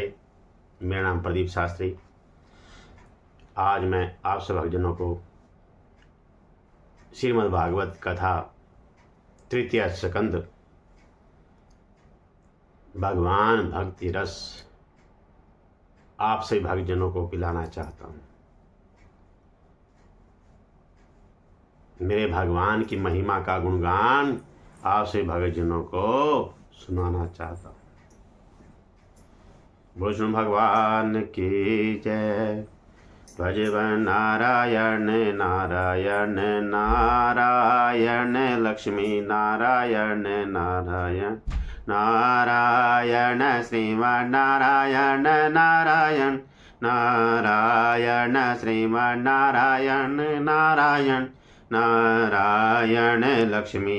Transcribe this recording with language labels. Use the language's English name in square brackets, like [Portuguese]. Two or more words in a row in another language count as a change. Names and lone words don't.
[Hindi] मेरा नाम प्रदीप शास्त्री। आज मैं आप सब भक्तजनों को श्रीमद् भागवत कथा तृतीय स्कंद भगवान भक्ति रस आप सभी भक्तजनों को पिलाना चाहता हूँ। मेरे भगवान की महिमा का गुणगान आप सभी भक्तजनों को सुनाना चाहता हूँ। विष्णु भगवान की जय। भजवन नारायण नारायण नारायण लक्ष्मी नारायण नारायण नारायण श्रीमन नारायण नारायण नारायण श्रीमन नारायण नारायण नारायण लक्ष्मी